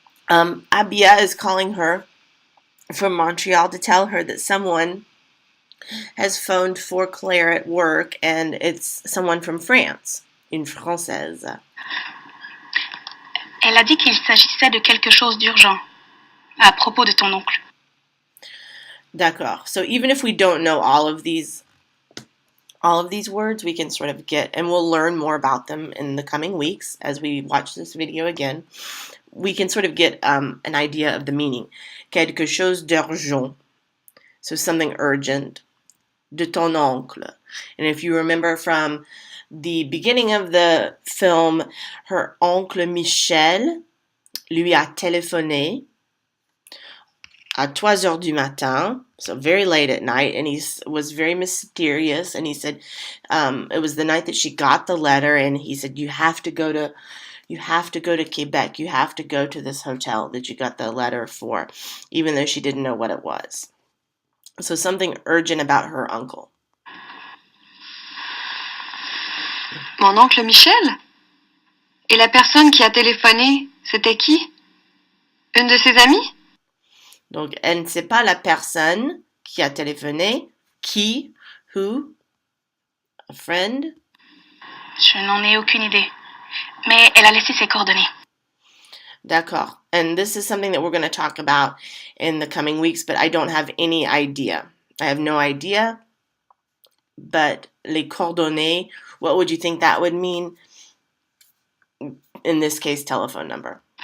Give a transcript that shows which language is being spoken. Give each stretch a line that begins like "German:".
English: Abia is calling her from Montreal to tell her that someone has phoned for Claire at work, and it's someone from France,
French: une Française. Elle a dit qu'il s'agissait de quelque chose d'urgent à propos de ton oncle. D'accord.
English: So even if we don't know all of these words, we can sort of get, and we'll learn more about them in the coming weeks as we watch this video again. We can sort of get an idea of the meaning.
French: Quelque chose d'urgent.
English: So something urgent.
French: De ton oncle.
English: And if you remember from the beginning of the film, her oncle Michel
French: lui a téléphoné à 3 heures du matin,
English: so very late at night, and he was very mysterious, and he said it was the night that she got the letter, and he said, you have to go to Quebec, you have to go to this hotel that you got the letter for, even though she didn't know what it was. So something urgent about her uncle.
French: Mon oncle Michel? Et la personne qui a téléphoné, c'était qui? Une de ses amies? Donc, elle ne sait pas la personne qui a téléphoné. Qui?
English: Who? A friend?
French: Je n'en ai aucune idée. Mais elle a laissé ses coordonnées. D'accord.
English: And this is something that we're going to talk about in the coming weeks, but I don't have any idea. I have no idea. But les coordonnées, what would you think that would mean? In this case, telephone number.